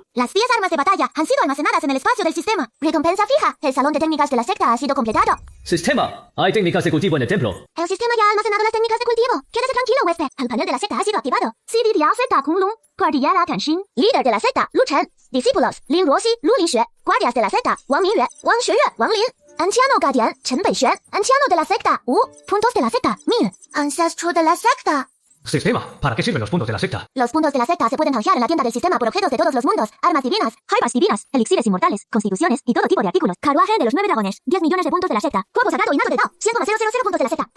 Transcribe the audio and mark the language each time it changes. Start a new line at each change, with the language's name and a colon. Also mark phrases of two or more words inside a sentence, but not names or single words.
Spanish: Las 10 armas de batalla han sido almacenadas en el espacio del sistema. Recompensa fija: el salón de técnicas de la secta ha sido completado. Sistema. Hay técnicas de cultivo en el templo. El sistema ya ha almacenado las técnicas de cultivo. Quédese tranquilo, huésped. El panel de la secta ha sido activado. Cividia secta Kunlun. Cordillera Kenshin. Líder de la secta, Lu Chen. Discípulos, Lin Ruoxi, Lu Lixue. Guardias de la secta, Wang Mingyue, Wang Xueyue, Wang Lin. Anciano guardián, Chen Beixuan. Anciano de la secta, Wu. Puntos de la secta, 1000. Ancestro de la secta. Sistema. ¿Para qué sirven los puntos de la secta? Los puntos de la secta se pueden canjear en la tienda del sistema por objetos de todos los mundos, armas divinas, jaimas divinas, elixires inmortales, constituciones y todo tipo de artículos. Carruaje de los 9 dragones, 10 millones de puntos de la secta. Cuerpo sagrado innato de Dao, 100,000 puntos de la secta.